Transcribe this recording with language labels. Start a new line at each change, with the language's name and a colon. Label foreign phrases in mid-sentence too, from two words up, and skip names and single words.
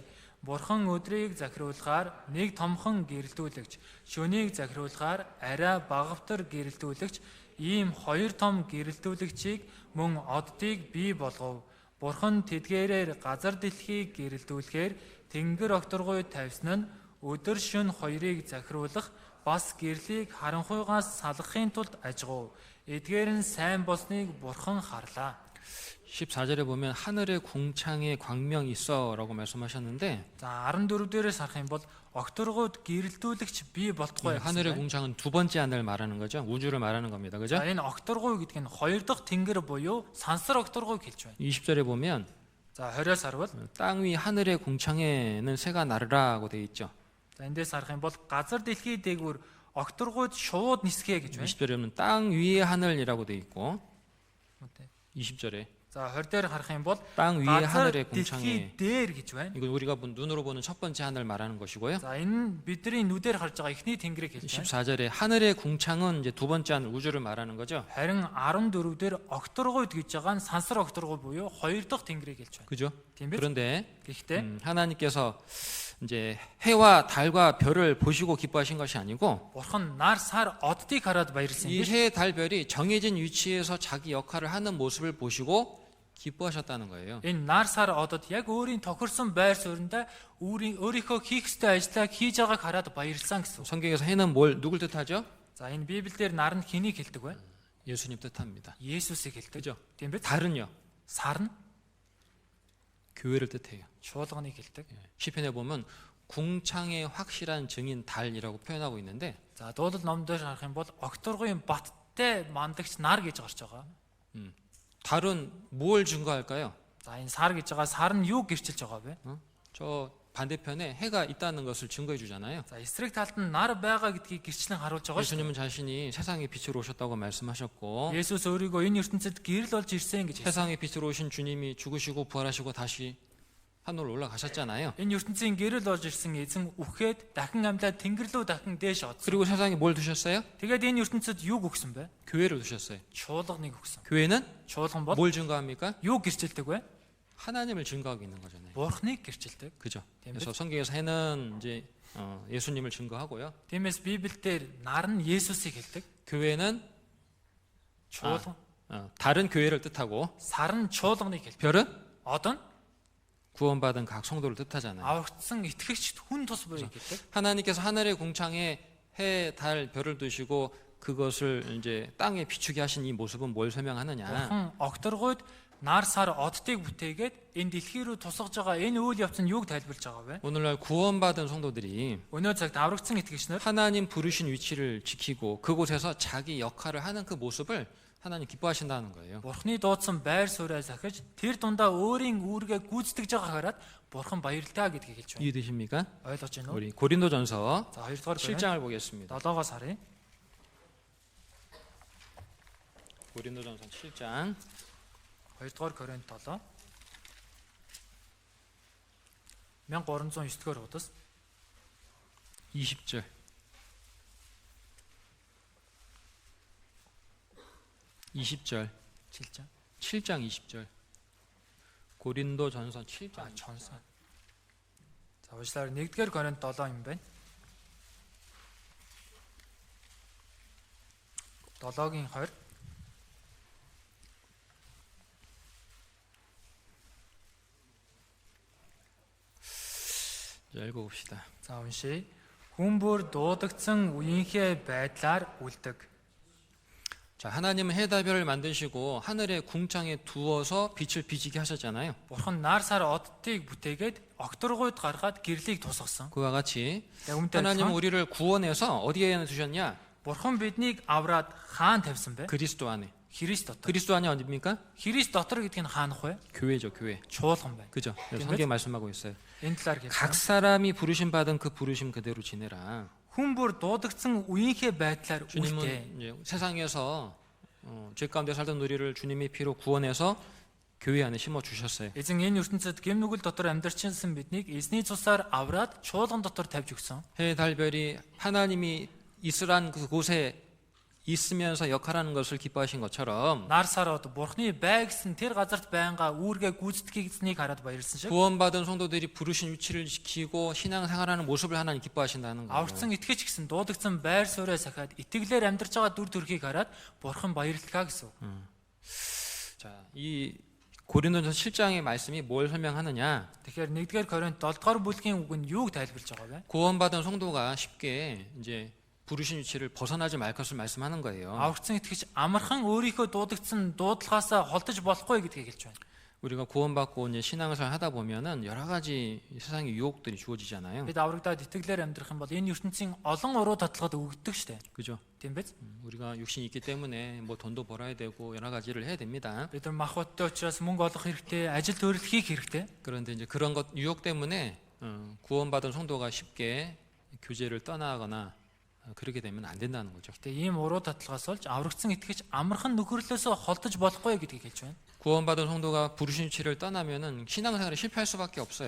Mongolian: Бурхан өдрийг захируулахаар нэг томхон гэрэлтүүлэгч, шөнийг захируулахаар арай багавтар гэрэлтүүлэгч, ийм хоёр том гэрэлтүүлэгчийг мөн оддыг бий болгов. Бурхан тэдгээрээр газар дэлхийг гэрэлтүүлэхээр тэнгэр огторгуй тавьсан нь өдөр шөнө хоёрыг захируулах бас гэрлийг харанхуйгаас салгахын тулд ажгав. Эдгээр нь сайн болсныг Бурхан харлаа.
Korean: 14절에 보면 하늘의 궁창에 광명이 있어라고 말씀하셨는데
Mongolian: За 14 дээрээс харах юм бол огторгууд гэрэлтүүлэгч бий болтугай.
Korean: 하늘의 궁창은 두 번째 하늘 말하는 거죠. 우주를 말하는 겁니다. 그죠?
Mongolian: За энэ огторгуй гэдэг нь хоёр дахь тэнгэр буюу сансар огторгуйг хэлж байна.
Korean: 20절에 보면
Mongolian: За 20-оос харвал
Korean: 땅 위 하늘의 궁창에는 새가 나르라고 되어 있죠.
Mongolian: за эндээс харах юм бол газар дэлхий дээгүүр огторгууд шууд нисгэ гэж байна.
Korean: 20절에 보면 땅 위의 하늘이라고 되어 있고 20절에
Mongolian: За 20 дээр харах юм бол
Korean: 땅 위의
Mongolian: газар
Korean: 하늘의
Mongolian: дэлхий
Korean: 궁창에
Mongolian: дээр гэж байна.
Korean: 이건 우리가 눈으로 보는 첫 번째 하늘 말하는 것이고요.
Mongolian: За энэ бидний нүдээр харж байгаа эхний тэнгэрийг хэлж байна.
Korean: 14절에 하늘의 궁창은 이제 두 번째 하늘 우주를 말하는 거죠.
Mongolian: Харин 14 дээр огторгууд гэж байгаа нь сансар огторгуй буюу хоёр дахь тэнгэрийг хэлж байна.
Korean: 그죠?
Mongolian: Тийм биз?
Korean: 그런데
Mongolian: Гэхдээ
Korean: 하나님께서 이제 해와 달과 별을 보시고 기뻐하신 것이 아니고
Mongolian: Бурхан нар сар оддыг хараад баярлсан
Korean: 이
Mongolian: юм биш.
Korean: 해, 달, 별이 정해진 위치에서 자기 역할을 하는 모습을 보시고 기뻐하셨다는 거예요.
Mongolian: Энэ нар сар одод яг өөрийн тохирсон байр суурьндаа өөрийнхөө хийх ёстой ажлаа хийж байгааг хараад баярлсан гэсэн.
Korean: 성경에서 해는 누굴 뜻하죠?
Mongolian: За энэ Библиэлд нар нь хэнийг хэлдэг вэ?
Korean: 예수님 뜻합니다.
Mongolian: Есүсийг хэлдэг.
Korean: 그죠?
Mongolian: Тийм биз?
Korean: 달은요?
Mongolian: Сар нь
Korean: 교회를 뜻해요.
Mongolian: чуулганыг хэлдэг.
Korean: 시편에 보면 궁창의 확실한 증인 달이라고 표현하고 있는데
Mongolian: За дуулал номдоор харах юм бол огторгуйн баттай мандагч нар гэж гарч байгаа.
Korean: 달은 뭘 증거할까요?
Mongolian: За энэ сар гэж байгаа сар нь юу гэрчилж байгаа вэ?
Korean: 저 반대편에 해가 있다는 것을 증거해 주잖아요.
Mongolian: За эсрэг талд нь нар байгаа гэдгийг гэрчлэн харуулж байгаа шүү.
Korean: 예수님은 자신이 세상의 빛으로 오셨다고 말씀하셨고
Mongolian: Есүс өөрийгөө энэ ертөнцид гэрэл болж ирсэн гэж хэлсэн.
Korean: 세상의 빛으로 오신 주님이 죽으시고 부활하시고 다시 하늘로 올라가셨잖아요.
Mongolian: Энэ ертөнцийн гэрэл болж ирсэн эзэн үхээд дахин амьлаад тэнгэр рүү дахин дээш оцсон.
Korean: 그리고 세상에 뭘 두셨어요?
Mongolian: Тэгээд энэ ертөнцид юу өгсөн бэ?
Korean: 교회를 두셨어요.
Mongolian: Чуулганыг өгсөн.
Korean: 교회는
Mongolian: Чуулган бол
Korean: 뭘 증거합니까?
Mongolian: юу гэрчилдэг вэ?
Korean: 하나님을 증거하고 있는 거잖아요.
Mongolian: Бурхныг гэрчилдэг.
Korean: 그죠? 네, 그래서 성경에서 해는 이제 예수님을 증거하고요.
Mongolian: Тиймээс Библиэлд nar нь Есүсийг хэлдэг.
Korean: 교회는
Mongolian: Чуулган
Korean: 다른 교회를 뜻하고
Mongolian: сар нь чуулганыг хэлдэг.
Korean: 별은
Mongolian: Од нь
Korean: 구원받은 각 성도를 뜻하잖아요.
Mongolian: аврагдсан итгэгчд хүн тус буйг гэдэг.
Korean: 하나님께서 하늘의 궁창에 해, 달, 별을 두시고 그것을 이제 땅에 비추게 하신 이 모습은 뭘 설명하느냐?
Mongolian: Бурхан огторгойд нар сар оддыг бүтээгээд энэ дэлхий рүү тусгаж байгаа энэ үйл явц нь юуг тайлбарлаж байгаа вэ?
Korean: 오늘날 구원받은 성도들이
Mongolian: Өнөө цагт аврагдсан итгэгчнэр
Korean: 하나님 부르신 위치를 지키고 그곳에서 자기 역할을 하는 그 모습을 하나님 기뻐하신다는 거예요.
Mongolian: Бурханы дуудсан байр сууриа сахиж тэр дундаа өөрийн үүргээ гүйцэтгэж байгааг хараад Бурхан баярлалаа гэдгийг хэлж байна.
Korean: 이해되십니까?
Mongolian: Ойлгож байна уу?
Korean: 우리 고린도전서
Mongolian: За 2 дугаар
Korean: 7장을 보겠습니다.
Mongolian: 7-оос харъя.
Korean: 고린도전서 7장 2 дугаар Коринт 7 1309 дугаар хуудас 20절 20절 7장. 7장 20절 고린도전서 7장 전선.
Mongolian: За уучлаарай 1-р Коринт 7 юм байна. 7-гийн 20
Korean: 자, 읽어봅시다.
Mongolian: За уншия. Хүн бүр дуудагдсан үеийнхээ байдлаар үлдэг.
Korean: 자, 하나님은 해달별을 만드시고 하늘의 궁창에 두어서 빛을 비치게 하셨잖아요.
Mongolian: Бурхан нар сар оддыг бүтээгээд огторгойд гаргаад гэрлийг тусгасан.
Korean: 그와 같이
Mongolian: Яг үүнтэй
Korean: 하나님은
Mongolian: адилхан
Korean: 우리를 구원해서 어디에 두셨냐?
Mongolian: Бурхан биднийг авраад хаан тавьсан бэ?
Korean: 그리스도 안에.
Mongolian: Христ дотор.
Korean: 그리스도 안이 어디입니까?
Mongolian: Христ дотор гэдг нь хаанах вэ?
Korean: 교회죠, 교회.
Mongolian: Чуулган байна.
Korean: 그죠? 네, 성경에 말씀하고 있어요.
Mongolian: Энэ талаар
Korean: 각
Mongolian: хэлсэн.
Korean: 사람이 부르심 받은 그 부르심 그대로 지내라.
Mongolian: Хүн бүр дуудагдсан үеийнхээ байдлаар үлдээ.
Korean: 주님은 이제 세상에서 죄 가운데 살던 우리를 주님의 피로 구원해서 교회 안에 심어 주셨어요.
Mongolian: Эзэн энэ ертөнцид гэм нүгэл дотор амьдарчсан биднийг эзний цусаар авраад чуулган дотор тавьж өгсөн.
Korean: 해 달별이 하나님이 있으란 그곳에 있으면서 역할하는 것을 기뻐하신 것처럼
Mongolian: Нар сарууд Бурхны бай гэсэн тэр газарт байнга үүргээ гүйцэтгэгдсэнийг хараад баярлсан шиг
Korean: 구원받은 성도들이 부르신 위치를 지키고 신앙생활하는 모습을 하나님 기뻐하신다는 거예요.
Mongolian: аврагдсан итгэж гэсэн дуудагдсан байр суурьа сахиад итгэлээр амьдарч байгаа дүр төрхийг хараад Бурхан баярлалаа гэсэн.
Korean: 자, 이 고린도전서 7장의 말씀이 뭘 설명하느냐?
Mongolian: Тэгэхээр 1-р Коринт 7-р бүлгийн үг нь юуг тайлбарлаж байгаа вэ?
Korean: 구원받은 성도가 쉽게 이제 부르신 위치를 벗어나지 말 것을 말씀하는 거예요.
Mongolian: Аврагдсан итгэж амархан өөрийнхөө дуудагдсан дуудлагаасаа холдож болохгүй гэдгийг хэлж байна.
Korean: 우리가 구원받고 이제 신앙생활 하다 보면은 여러 가지 세상의 유혹들이 주어지잖아요.
Mongolian: Бид аврагдаад итгэлээр амьдрах юм бол энэ ертөнцийн олон уруу татлагад өгдөг штэ.
Korean: 그죠?
Mongolian: Тийм биз?
Korean: 우리가 육신이 있기 때문에 뭐 돈도 벌어야 되고 여러 가지를 해야 됩니다.
Mongolian: Бид нар мах бодтой учраас мөнгө олох хэрэгтэй, ажил төрөл хийх хэрэгтэй.
Korean: 그런데 이제 그런 것 유혹 때문에 구원받은 성도가 쉽게 교제를 떠나거나 그렇게 되면 안 된다는 거죠.
Mongolian: Гэтэ ийм уруу татлагаас олж аврагдсан итгэж амархан нөхөрлөөсөө холдож болохгүй гэдгийг хэлж байна.
Korean: 구원받은 성도가 부르신 위치를 떠나면은 신앙생활에 실패할 수밖에 없어요.